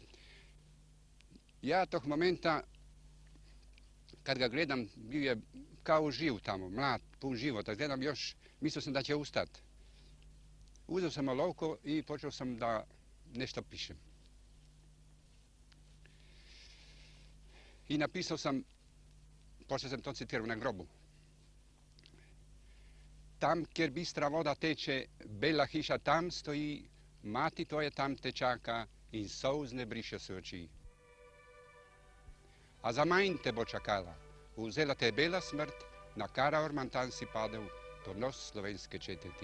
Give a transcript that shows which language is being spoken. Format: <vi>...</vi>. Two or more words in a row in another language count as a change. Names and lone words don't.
<sr>Ja tog momenta, kad ga gledam, bio je kao živ tamo, mlad, pun života. Gledam još, mislio sam da će ustati. Uzeo sam olovku i počeo sam da nešto pišem. i napisao sam, pošto sam to citirao na grobu.</sr> <sl>Tam, kjer bistra voda teče, bela hiša tam stoji, mati tvoja tam te čaka in solz ne briše se oči. A za manj te bo čakala, vzela te bela smrt, na Kara Ormantan si padel, to nos slovenske četeti.</sl>